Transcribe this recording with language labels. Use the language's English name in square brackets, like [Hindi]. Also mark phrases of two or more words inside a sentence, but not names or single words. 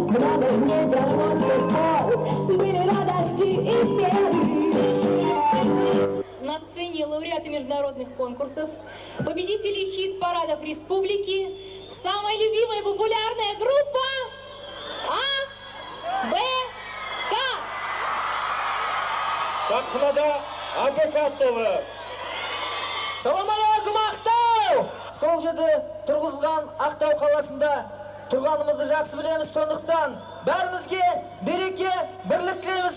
[Russian] Много дней прошло с тех пор, были радости и беды. На сцене лауреаты международных конкурсов, победители хит-парадов республики, самая любимая и популярная группа АБК. [Kazakh] Сахнада АБК тобы. [Arabic] سلام عليكم, [Kazakh] Ақтау! Сол жерде тұрғызылған Ақтау қаласында тұрғанымызды жақсы білеміз, сондықтан бәрімізге береке, бірлік тілейміз.